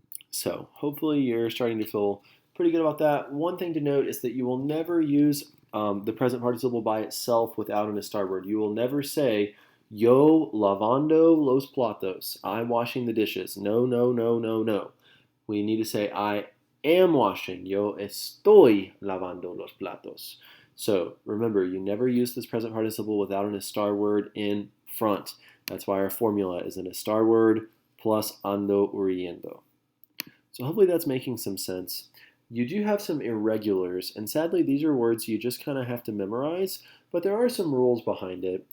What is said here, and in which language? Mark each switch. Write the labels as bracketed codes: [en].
[en] So hopefully you're starting to feel pretty good about that. One thing to note is that you will never use the present participle by itself without an estar word. You will never say, [es] yo lavando los platos. [en] I'm washing the dishes. No, no, no, no, no. We need to say, I am washing. [es] Yo estoy lavando los platos. [en] So remember, you never use this present participle without an estar word in front. That's why our formula is an estar word plus ando or yendo. So hopefully that's making some sense. You do have some irregulars, and sadly these are words you just kind of have to memorize, but there are some rules behind it.